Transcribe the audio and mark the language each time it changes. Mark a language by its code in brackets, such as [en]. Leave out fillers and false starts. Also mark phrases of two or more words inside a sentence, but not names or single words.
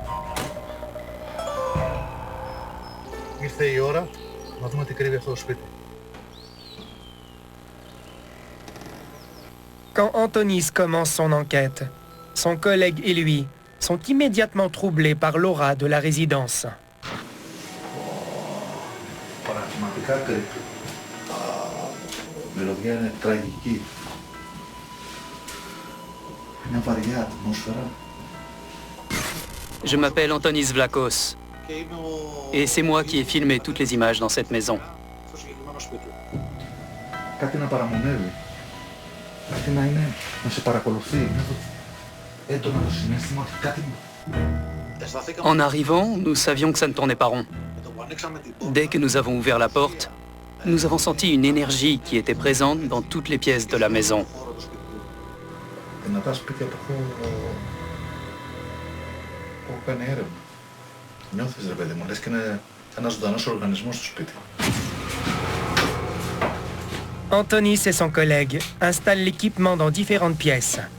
[fr] Quand Antonis commence son enquête, son collègue et lui sont immédiatement troublés par l'aura de la résidence. [el] Μελωδιά είναι τραγική. Μια βαριά ατμόσφαιρα. [fr] Je m'appelle Antonis Vlachos. Et c'est moi qui ai filmé toutes les images dans cette maison. [el] Κάτι να παραμονεύει. Κάτι να είναι, να σε παρακολουθεί. Νιώθω έντονα το συναίσθημα ότι κάτι... [fr] En arrivant, nous savions que ça ne tournait pas rond. Dès que nous avons ouvert la porte, nous avons senti une énergie qui était présente dans toutes les pièces de la maison. Antonis et son collègue installent l'équipement dans différentes pièces.